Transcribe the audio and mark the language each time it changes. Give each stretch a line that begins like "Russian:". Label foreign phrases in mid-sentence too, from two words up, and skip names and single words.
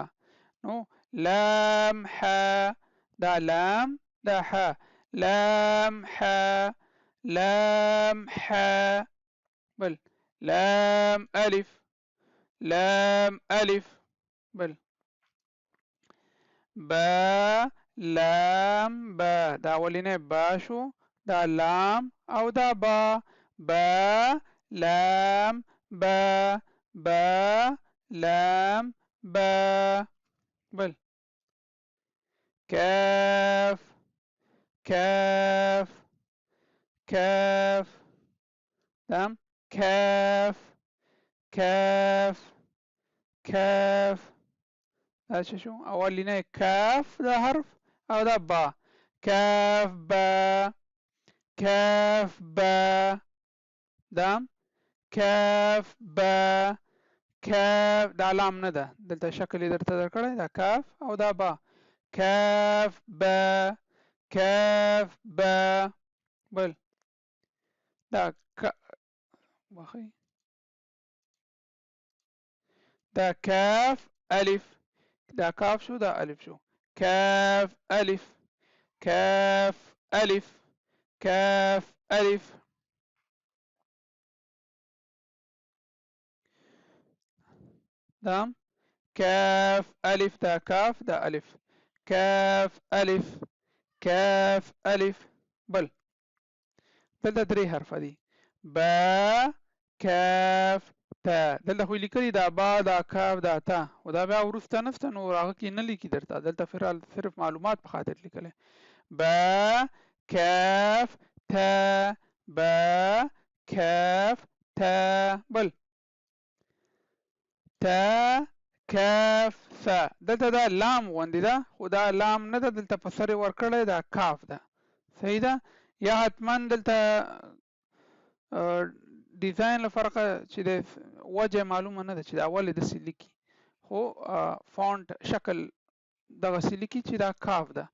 Pashto: نو لام حا، دا لام دا حا. لام حا لام حا. بل لام الف لام الف. بل با لام با، دا اولینی با شو، دا لام او دا با. با لام با با لام با. بل كاف كاف كاف. تمام. كاف كاف كاف. دا شو اولینی کاف دا حرف او دا با. كاف با كاف با. دام كاف با كاف. دا لام نه ده، دلته شکل یې درته درکړی، دا کاف او دا با. كاف با كاف با. بل دا واخی، دا كاف الف، دا کاف شو، دا الف شو. كاف الف كاف الف كاف الف. دام كاف الف، دا كاف دا الف. كاف الف كاف الف. بل دلته درې حرفه دي. با کاف تا. دلته خو لیکلي دا با دا کاف دا تا، خو دا بیا وروسته نسته، نو هغه کې نه لیکي درته. دلته صرف معلومات په خاطر لیکلی. با کاف تا با کاف تا. بل تا کاف ثا. دلته دا لام غوندې ده، خو دا لام نه ده، دلته په سر یې ورکړی، دا کاف ده. صحیح ده. یا حتما دلته ډیزاین لپاره چې د وجه معلومه نه ده چې دا ولې داسې لیکي، خو فونټ شکل دغسې لیکي چې دا کاف ده.